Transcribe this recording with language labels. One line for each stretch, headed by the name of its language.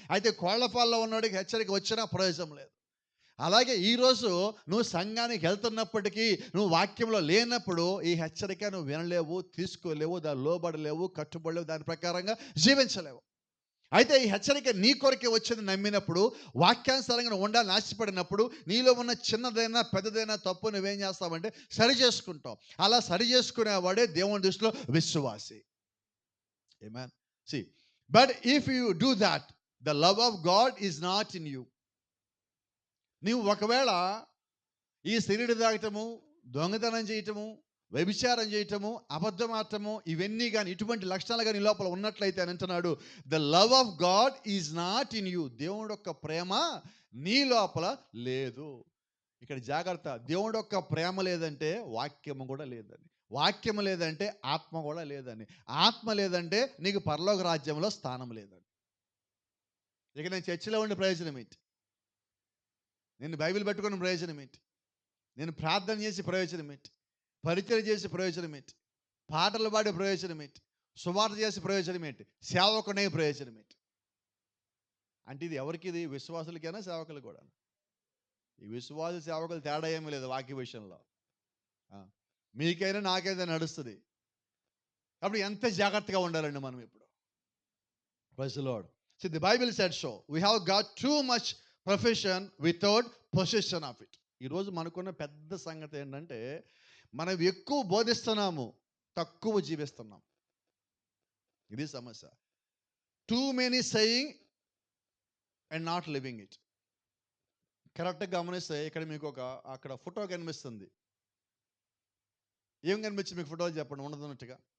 Telugu: అయితే కోళ్లపాల్లో ఉన్నోడికి హెచ్చరిక వచ్చినా ప్రయోజనం లేదు. అలాగే ఈరోజు నువ్వు సంఘానికి వెళ్తున్నప్పటికీ, నువ్వు వాక్యంలో లేనప్పుడు ఈ హెచ్చరిక నువ్వు వినలేవు, తీసుకోలేవు, దాని లోబడలేవు, కట్టుబడలేవు, దాని ప్రకారంగా జీవించలేవు. అయితే ఈ హెచ్చరిక నీ కొరకే వచ్చింది నమ్మినప్పుడు, వాక్యానుసారంగా ఉండాలని ఆశపడినప్పుడు, నీలో ఉన్న చిన్నదైనా పెద్దదైనా తప్పు నువ్వేం చేస్తావంటే సరి చేసుకుంటావు. అలా సరి చేసుకునేవాడే దేవుని దృష్టిలో విశ్వాసి. ఆమేన్.
English: See, but if you do that, the love of God is not in you.
Telugu: నీవు ఒకవేళ ఈ సిగరెట్ తాగటము, దొంగతనం చేయటము, వ్యభిచారం చేయటము, అబద్ధం ఆడటము, ఇవన్నీ కానీ ఇటువంటి లక్షణాలు కానీ లోపల ఉన్నట్లయితే అని అంటున్నాడు,
English: The love of God is not in you.
Telugu: దేవుడు యొక్క ప్రేమ నీ లోపల లేదు. ఇక్కడ జాగ్రత్త, దేవుడు యొక్క ప్రేమ లేదంటే వాక్యము కూడా లేదని, వాక్యము లేదంటే ఆత్మ కూడా లేదని, ఆత్మ లేదంటే నీకు పరలోక రాజ్యంలో స్థానం లేదని. ఇక నేను చర్చిలో ఉండే ప్రయోజనం ఏంటి? నేను బైబిల్ పెట్టుకున్న ప్రయోజనం ఏంటి? నేను ప్రార్థన చేసి ప్రయోజనం ఏంటి? పరిచయం చేసే ప్రయోజనం ఏంటి? పాటలు పాడే ప్రయోజనం ఏంటి? సువార్త చేసే ప్రయోజనం ఏంటి? సేవకునే ప్రయోజనం ఏంటి? అంటే ఇది ఎవరికి? ఇది విశ్వాసులకైనా సేవకులు కూడా. ఈ విశ్వాస సేవకులు తేడా ఏమీ లేదు వాక్య విషయంలో. మీకైనా నాకైనా నడుస్తుంది. కాబట్టి ఎంత జాగ్రత్తగా ఉండాలండి మనం ఇప్పుడు.
English: Praise the Lord. See, the Bible said so. We have got too much profession without possession of it.
Telugu: ఈరోజు మనకున్న పెద్ద సంగతి ఏంటంటే మనం ఎక్కువ బోధిస్తున్నాము, తక్కువ జీవిస్తున్నాం. ఇది సమస్య.
English: Too many saying and not living it.
Telugu: కరెక్ట్గా గమనిస్తే ఇక్కడ మీకు అక్కడ ఫోటో కనిపిస్తుంది. ఏం కనిపించింది మీకు ఫోటోలు చెప్పండి ఉండదున్నట్టుగా?